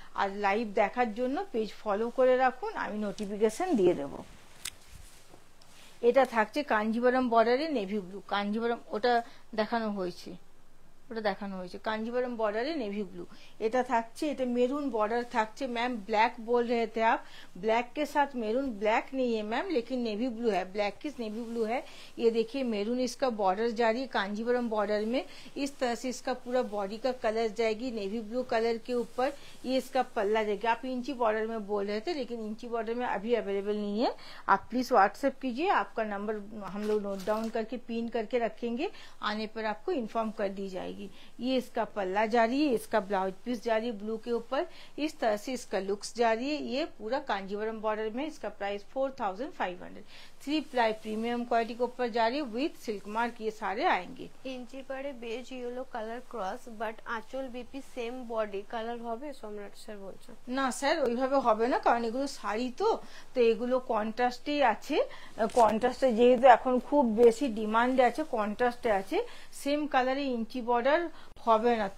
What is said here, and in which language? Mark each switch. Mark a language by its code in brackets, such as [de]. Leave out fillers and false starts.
[bn] আর live দেখার জন্য page follow করে রাখুন, আমি নোটিফিকেশন দিয়ে দেব। এটা থাকছে কাঞ্জিভারম বর্ডারে নেভি ব্লু, কাঞ্জিভারম ওটা দেখানো হয়েছে কাঞ্জিভারম [hi] बॉर्डर है नेवी ब्लू। [bn] এটা থাকছে, এটা মেরুন बॉर्डर থাকছে मैम। [hi] ब्लैक बोल रहे थे आप, ब्लैक के साथ मेरून, ब्लैक नहीं है मैम लेकिन नेवी ब्लू है, ब्लैक किस नेवी ब्लू है। ये देखिए मेरून इसका बॉर्डर जारी है कांजीवरम बॉर्डर में। इस तरह से इसका पूरा बॉडी का कलर जाएगी नेवी ब्लू कलर के ऊपर। ये इसका पल्ला जाएगा। आप इंची बॉर्डर में बोल रहे थे लेकिन इंची बॉर्डर में अभी अवेलेबल नहीं है। आप प्लीज व्हाट्सएप कीजिए, आपका नंबर हम लोग नोट डाउन करके पिन करके रखेंगे, आने पर आपको इन्फॉर्म कर दी जाएगी। जाएगी। ये इसका पल्ला जा रही है, इसका ब्लाउज पीस जा रही है ब्लू के ऊपर, इस तरह से इसका लुक्स जा रही है। ये पूरा कांजीवरम बॉर्डर में, इसका प्राइस 4500। 3 प्लाई प्रीमियम क्वालिटी के ऊपर जा रही है विथ सिल्क मार्क, ये सारे आएंगे। [bn] ইঞ্চি পাড়ে base yellow colour cross, but আঁচল বিপি সেম বডি কালার হবে সম্রাট স্যার বলছেন। না স্যার ওইভাবে হবে না, কারণ এগুলো শাড়ি তো এগুলো কন্ট্রাস্টেই আছে। কন্ট্রাস্টে যেহেতু এখন খুব বেশি ডিমান্ডে আছে, কন্ট্রাস্টে আছে, সেম কালারে ইঞ্চি বর্ডার হবে না।